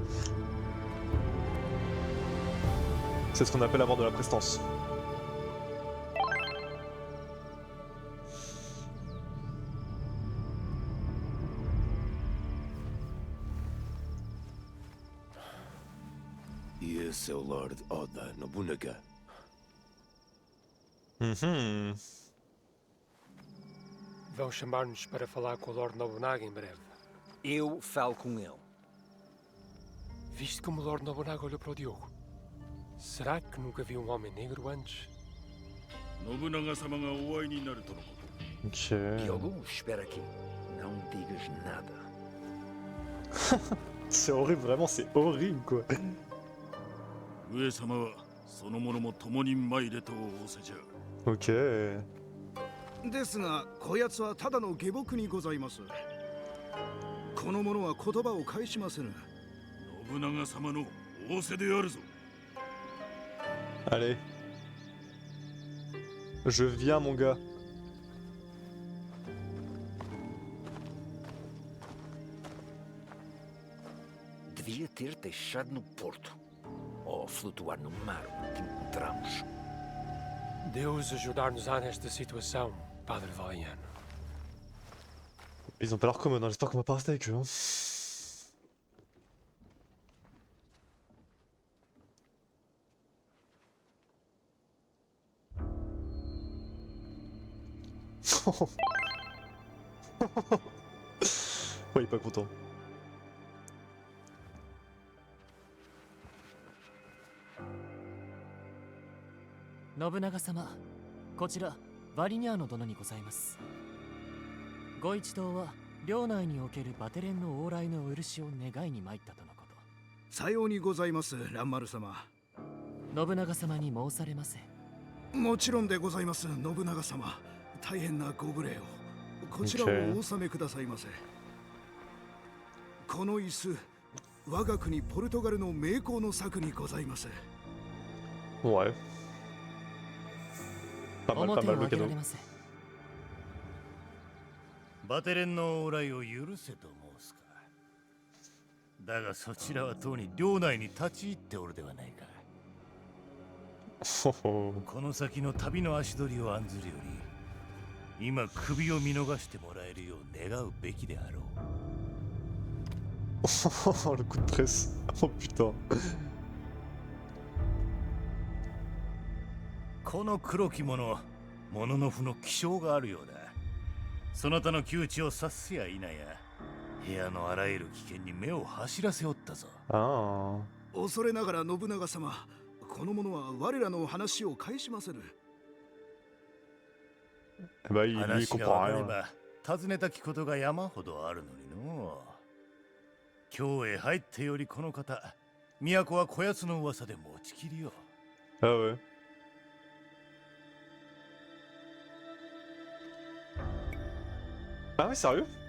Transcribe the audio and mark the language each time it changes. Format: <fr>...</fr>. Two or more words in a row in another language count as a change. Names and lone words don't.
<fr>C'est ce qu'on appelle avoir de la prestance.</fr> <pt>E esse é o Lord Oda Nobunaga. Mhm. Vão chamar-nos para falar com o Lord Nobunaga em breve. Eu falo com ele. Viste como o Lord Nobunaga olhou para o Diogo? Será que nunca viu um homem negro antes?</pt> <ja>信長様がお会いになるとのこと Ok.</ja> <pt>Diogo, espera aqui. Não digas nada.</pt> <fr>C'est horrible, vraiment, c'est horrible quoi.</fr> <ja>上様はその者も共に参れと仰せじゃ Ok. ですがこやつはただの下僕にございます。この者は言葉を返しませぬ。信長様の仰せであるぞ</ja> <fr>Allez. Je viens mon gars.</fr> <pt>Devia ter deixado no porto. Ou flutuar no mar onde te encontramos. Deus ajudar-nos-á nesta situação, Padre Valiano.</pt> <fr>Ils ont pas l'air commodes, hein. J'espère qu'on va pas rester avec eux. Hein. Ouais, il est pas content.</fr> <ja>信長様、こちらバリニャーノ殿にございます。ご一同は領内におけるバテレンの往来のお許しを願いに参ったとのこさようにございます蘭丸様。と。信長様に申されませ。もちろんでございます信長様。大変なご無礼を。こちらをお納めくださいませ。この椅子、我が国ポルトガルの名工の作にございます。</ja> <fr>Ouais. Pas mal,</fr> <ja>表</ja> <fr>pas</fr> <ja>を</ja> <fr>mal</fr> <ja>上</ja> <fr>le</fr> <ja>げら</ja> <fr>cadeau.</fr> <ja>れませ。バテレンの往来を許せと申すか。だがそちらはとうに領内に立ち入っておるではないか。 Oh, oh. この先の旅の足取りを案ずるより、今首を見逃してもらえるよう願うべきであろう。</ja> <fr>Oh, le coup de presse. Oh putain.</fr> <ja>この黒き者、モノノフの気性があるようだ。そなたの窮地を察すや否や、部屋のあらゆる危険に目を走らせおったぞ。 Ah. 恐れながら信長様、この者は我らの話を返しませぬ。</ja> <fr>Bah, lui, il</fr> <ja>話が</ja> <fr>comprend</fr> <ja>分かれ</ja> <fr>rien.</fr> <ja>ば尋ねたきことが山ほどあるのにのう。京へ入ってよりこの方、都はこやつの噂で持ちきりよ。</ja> <fr>Ah ouais. Ah oui, sérieux?</fr>